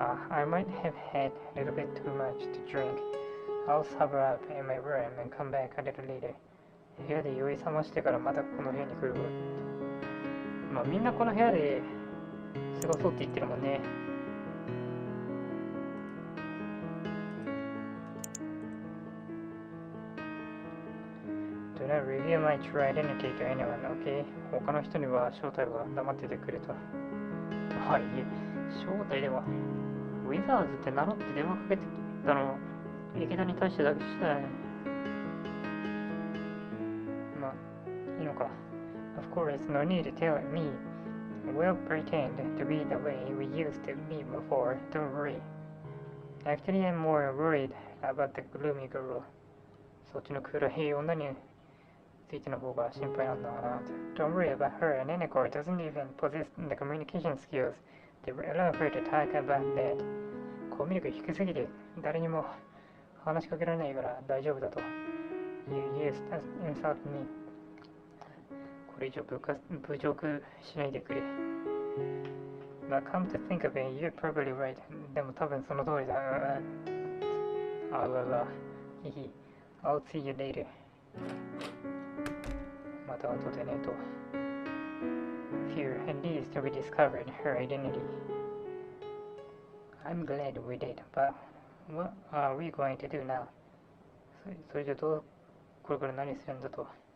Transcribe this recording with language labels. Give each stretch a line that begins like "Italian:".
English: I might have had a little bit too much to drink. I'll sober up in my room and come back a little later.
Japanese: 部屋で酔い覚ましてからまたこの部屋に来るわ。まあみんなこの部屋で過ごそうって言ってるもんね。
English: Do not reveal my true identity to anyone, okay?
Japanese: 他の人には正体は黙っててくれと。はい、正体では。ウィザーズって名乗って電話かけてきたの池田に対してだけしたよね。まあいいのか。
English: Of course, no need to tell me. We'll pretend to be the way we used to be before. Don't worry. Actually, I'm more worried about the gloomy girl.
Japanese: そっちの暗い女についての方が心配なんだな。
English: Don't worry about her. And Neneko doesn't even possess the communication skills that will allow her to talk about that.
Japanese: コミュ力低すぎて誰にも話しかけられないから大丈夫だと。
English: You used to insult me.
Japanese: これ以上侮辱しないでくれ。
English: But come to think of it, you're probably right.
Japanese: でも多分その通りだ。あうわうわ。いい。
English: I'll see you later.
Japanese: また後でねと。
English: Fear at least we discovered her identity. I'm glad we did, but what are we going to do now?
Japanese: それじゃこれから何するんだと。